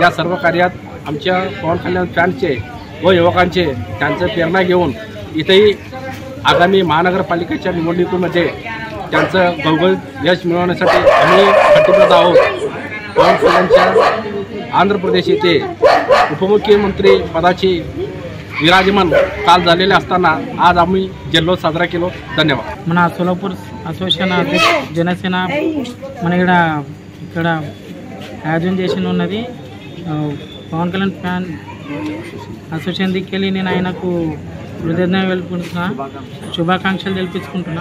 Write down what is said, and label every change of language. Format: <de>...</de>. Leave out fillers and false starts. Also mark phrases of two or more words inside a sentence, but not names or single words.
<mr>या सर्व कार्यात आमच्या पवन कल्याण फॅन्सचे व युवकांचे त्यांचं प्रेरणा घेऊन इथेही आगामी महानगरपालिकेच्या निवडणुकीमध्ये त्यांचं गवगवीत यश मिळवण्यासाठी आम्ही कटिबद्ध आहोत। पवन कल्याणच्या आंध्र प्रदेश येथे उपमुख्यमंत्री पदाची विराजमान काल झालेले असताना आज आम्ही जल्लोष साजरा केलो। धन्यवाद।</mr> <te>మన सोलापूर అసోసియేషన్ జనసేన మన ఇక్కడ ఆయోజన చేసిన ఉన్నది పవన్ కళ్యాణ్ ఫ్యాన్ అసోసియేషన్ దిక్కెళ్ళి నేను ఆయనకు కృతజ్ఞతలు తెలుపుకుంటున్నా, శుభాకాంక్షలు తెలిపించుకుంటున్నా।</te>